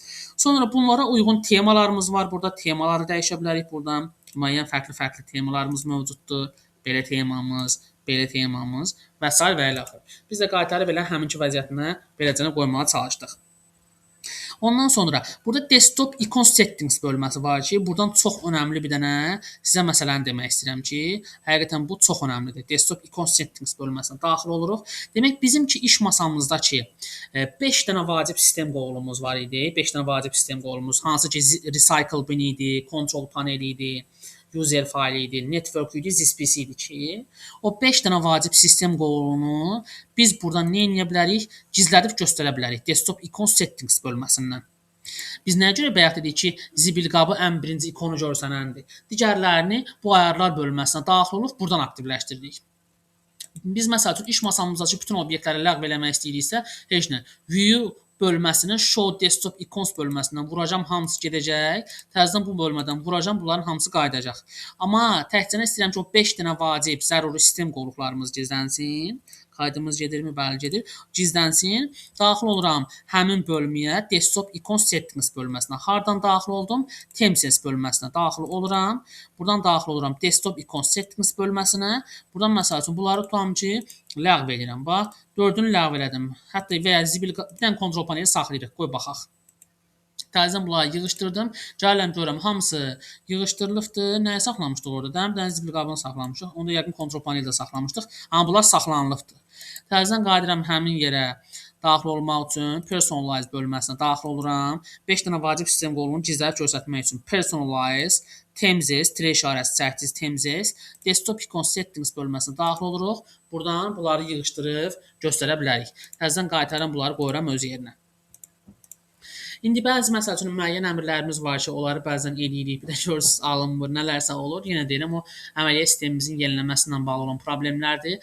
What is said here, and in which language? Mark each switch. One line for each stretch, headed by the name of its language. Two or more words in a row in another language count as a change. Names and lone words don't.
Azerbaijani: Sonra bunlara uyğun temalarımız var. Burada temaları dəyişə bilərik. Buradan müəyyən fərqli temalarımız mövcuddur. Belə temamız, belə temamız və s. və ilə axır. Biz də qaytarıb elə həminki vəziyyətinə beləcə qoymağa çalışdıq. Ondan sonra burada
English: desktop icon settings
Azerbaijani: bölməsi var ki, buradan çox önəmli bir dənə sizə məsələni demək istəyirəm ki, həqiqətən bu çox önəmlidir.
English: Desktop icon settings
Azerbaijani: bölməsinə daxil oluruq. Demək bizimki iş masamızdakı 5 dənə vacib sistem qovluğumuz var idi. 5 dənə vacib sistem qovluğumuz hansı ki
English: recycle bin
Azerbaijani: idi,
English: control paneli
Azerbaijani: idi, user faylı idi, network idi, ZSPC idi ki, o 5 dənə vacib sistem qovluğunu biz buradan nə edə bilərik? Gizlədib göstərə bilərik.
English: Desktop icon settings
Azerbaijani: bölməsindən. Biz nəyə görə bayaq dedik ki, zibil qabı ən birinci ikonu görsənəndir. Digərlərini bu ayarlar bölməsinə daxil olub buradan aktivləşdiririk. Biz məsəl üçün iş masamızdakı bütün obyektləri ləğv eləmək istəyiriksə, heç nə. View bölməsinin
English: show desktop icons
Azerbaijani: bölməsindən vuracam, hamısı gedəcək. Təzədən bu bölmədən vuracam, bunların hamısı qayıdacaq. Amma təkcə istəyirəm ki, o 5 dənə vacib, zəruri sistem qovluqlarımız gizlənsin. Qaydımız gedirmi? Bəli, gedir. Gizlənsin. Daxil oluram həmin bölməyə,
English: desktop icon settings
Azerbaijani: bölməsinə. Hardan daxil oldum? Themes bölməsinə daxil oluram. Buradan daxil oluram
English: desktop icon settings
Azerbaijani: bölməsinə. Buradan məsəl üçün bunları tutam ki, ləğv edirəm. Bax, 4-ünü ləğv elədim. Hətta və ya zibil bir dənə kontrol paneli saxlayırıq. Qoy baxaq. Təzədən bunları yığışdırdım. Gəlirəm görürəm hamısı yığışdırılıbdır. Nəyə saxlamışdıq orada? Bir dənə zibil qabını saxlamışdıq. Onda yəqin kontrol paneli də saxlamışdıq. Amma bunlar saxlanılıbdır. Təzədən qayıdıram həmin yerə daxil olmaq üçün personalize bölməsinə daxil oluram. 5 dənə vacib sistem qovluğunu gizlədib göstərmək üçün
English: personalize, themes,
Azerbaijani: tire işarəsi çəkdiniz,
English: themes, desktop icon settings
Azerbaijani: bölməsinə daxil oluruq. Buradan bunları yığışdırıb göstərə bilərik. Təzədən qaytaram bunları qoyuram öz yerinə. İndi bəzi məsəl üçün müəyyən əmrlərimiz var ki, onları bəzən eləyirik, bir də görürsüz alınmır, nələrsə olur. Yenə deyirəm, o əməliyyat sistemimizin yenilənməsi ilə bağlı olan problemlərdir.